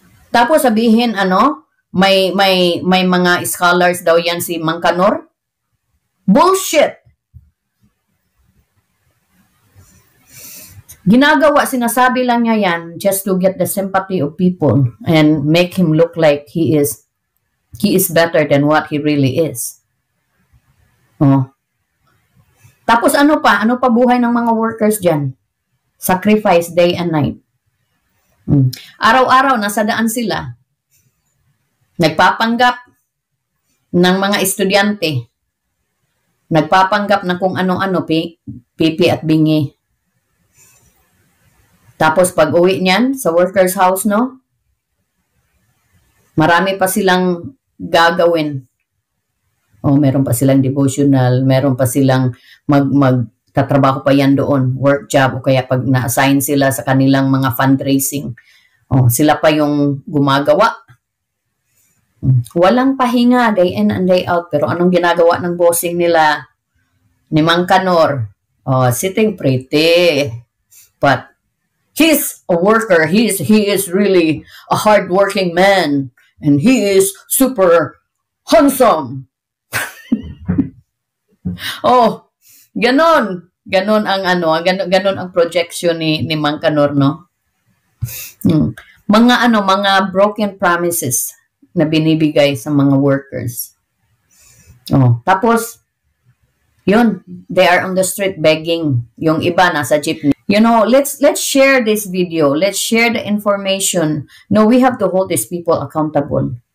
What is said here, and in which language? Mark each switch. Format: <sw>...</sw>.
<tl>Tapos sabihin ano, may mga scholars daw yan si Mang Kanor. Bullshit. Ginagawa, sinasabi lang niya yan</tl> <en>just to get the sympathy of people and make him look like he is better than what he really is. Oh.</en> <tl>Tapos ano pa buhay ng mga workers dyan?</tl> <en>Sacrifice day and night.</en> <tl>Araw-araw nasa daan sila. Nagpapanggap ng mga estudyante. Nagpapanggap ng kung ano-ano, pipi at bingi. Tapos pag uwi niyan sa workers house, no? Marami pa silang gagawin. O meron pa silang devotional, meron pa silang magtatrabaho pa yan doon, work job, o kaya pag na-assign sila sa kanilang mga fundraising, sila pa yung gumagawa. Walang pahinga,</tl> <en>day in and day out.</en> <tl>Pero anong ginagawa ng bossing nila?</tl> <en>Ni Mang Kanor, sitting pretty. But he's a worker. He is really a hardworking man. And he is super handsome.</en> <tl>Ganon. Ganon ang ganon ang projection ni Mang Kanor, no? Mga broken promises na binibigay sa mga workers.</tl> <en>Tapos, yun, they are on the street begging.</en> <tl>Yung iba nasa jeepney.</tl> <en>You know, let's share this video. Let's share the information. No, we have to hold these people accountable.</en>